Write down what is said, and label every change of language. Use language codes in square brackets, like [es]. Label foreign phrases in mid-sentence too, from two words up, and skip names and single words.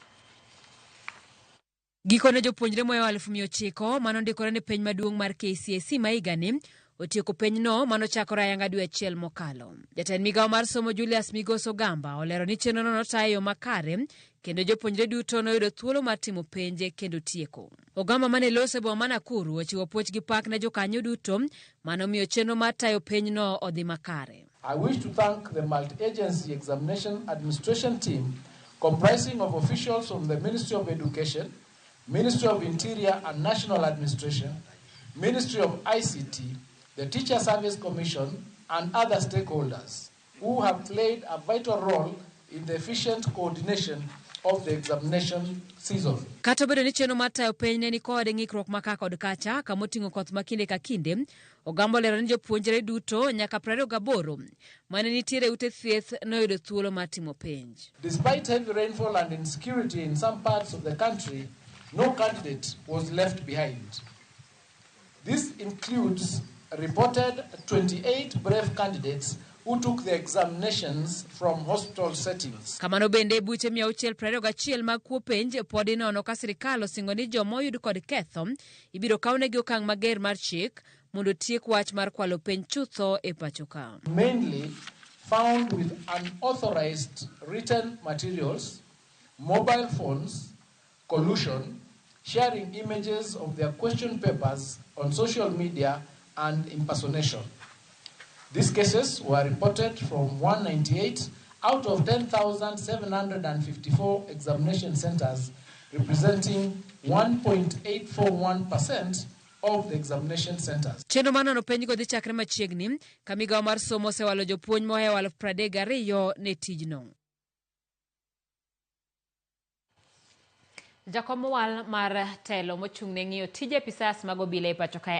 [luo] Gikone jopuonjre moyo 900 manondikore ni penj maduong' mar KCSE maigani otieko penj no manochakore ayanga dwe achiel mokalo. Jatend migawo mar somo Julius Migos Ogamba olero ni chenro no notayo makare kendo jopuonjre duto noyudo thuolo mar timo penj kendo tieko. Ogamba mane lose boma ma Nakuru ochiwo puoch gi pak ne jokanyo duto manomiyo chenro mar tayo penj no odhi makare. [en] I wish to thank the multi-agency examination administration team comprising of officials from the Ministry of Education, Ministry of Interior and National Administration, Ministry of ICT, the Teacher Service Commission, and other stakeholders who have played a vital role in the efficient coordination of the examination season. [luo] Kata bedo ni chenro mar tayo penj ne ni kod ng'ikruok maka kod kacha kamoting'o koth makinde ka kinde, Ogamba olero ni jopuonjre duto nyaka 28 mane nitiere ute thieth noyudo thuolo mar timo penj. [en] Despite heavy rainfall and insecurity in some parts of the country, no candidate was left behind. This includes reported 28 brave candidates who took the examinations from hospital settings. [luo] Kamano bende buche 621 mag kuo penj pod inono ka sirikal osingo ni joma oyud kod ketho ibiro kawnegi okang' mager mar chik mondo tiek wach mar kwalo penj chutho e pachoka. [en] Mainly found with unauthorized written materials, mobile phones, collusion, sharing images of their question papers on social media, and impersonation. These cases were reported from 198 out of 10,754 examination centers, representing 1.841% of the examination centers. [luo] Chenro manono penj go dhi chakre machiegni ka migawo mar somo osewalo jopuonj mohewo 32,000 ne tijno. Jakom wal mar telo mochung' ne ng'iyo tije pisas mag obila e pacho kae